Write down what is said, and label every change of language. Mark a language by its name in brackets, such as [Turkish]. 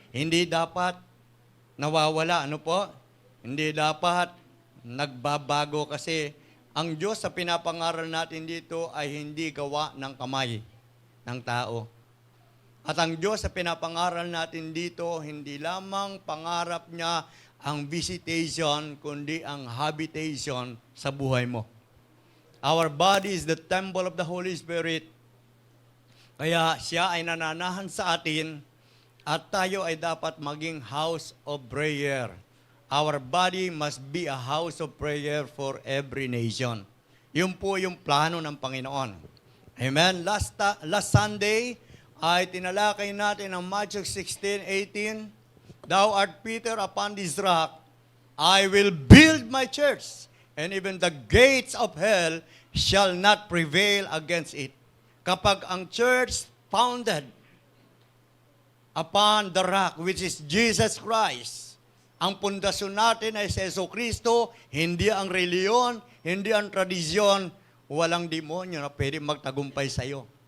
[Filipino] Hindi dapat nawawala, ano po? Hindi dapat nagbabago kasi ang Diyos sa pinapangaral natin dito ay hindi gawa ng kamay ng tao. At ang Diyos sa pinapangaral natin dito, hindi lamang pangarap niya ang visitation, kundi ang habitation sa buhay mo. [English] Our body is the temple of the Holy Spirit. [Filipino] Kaya siya ay nananahan sa atin at tayo ay dapat maging [English] house of prayer. Our body must be a house of prayer for every nation. [Filipino] Yun po yung plano ng Panginoon. Amen? [English] Last Sunday, [Filipino] ay tinalakay natin ang Matthew 16:18. [English] Thou art Peter, upon this rock, I will build my church, and even the gates of hell shall not prevail against it. [Filipino] Kapag ang [English] church founded upon the rock, which is Jesus Christ, [Filipino] ang pundasyon natin ay si Jesucristo, hindi ang reliyon, hindi ang tradisyon, walang demonyo na pwede magtagumpay sa iyo.